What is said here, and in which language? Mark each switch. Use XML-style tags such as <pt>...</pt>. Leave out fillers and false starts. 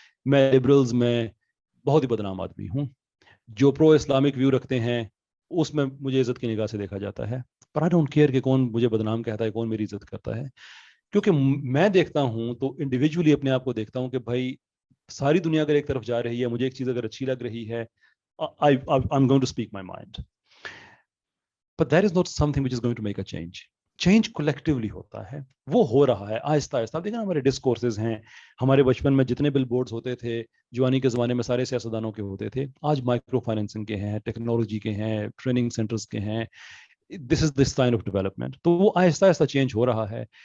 <ur>میں لبرلز میں بہت ہی بدنام آدمی ہوں, جو پرو اسلامک ویو رکھتے ہیں اس میں مجھے عزت کی نگاہ سے دیکھا جاتا ہے, پر</ur> <en>I don't care</en> <ur>کہ کون مجھے بدنام کہتا ہے, کون میری عزت کرتا ہے, کیونکہ میں دیکھتا ہوں تو انڈیویجولی اپنے آپ کو دیکھتا ہوں کہ بھائی ساری دنیا اگر ایک طرف جا رہی ہے, مجھے ایک چیز اگر اچھی لگ رہی ہے,</ur> <en>I'm going to speak my mind. But that is not something which is going to make a change.</en> <ur>Change collectively ہوتا ہے, وہ ہو رہا ہے آہستہ آہستہ. دیکھیں ہمارے ڈسکورسز ہیں, ہمارے بچپن میں جتنے بل بورڈز ہوتے تھے جوانی کے زمانے میں سارے سیاستدانوں کے ہوتے تھے, آج مائکرو فائنینسنگ کے ہیں, ٹیکنالوجی کے ہیں, ٹریننگ سینٹرز کے ہیں.</ur> <en>This is this sign of development.</en> <ur>تو وہ آہستہ آہستہ چینج ہو رہا ہے.</ur>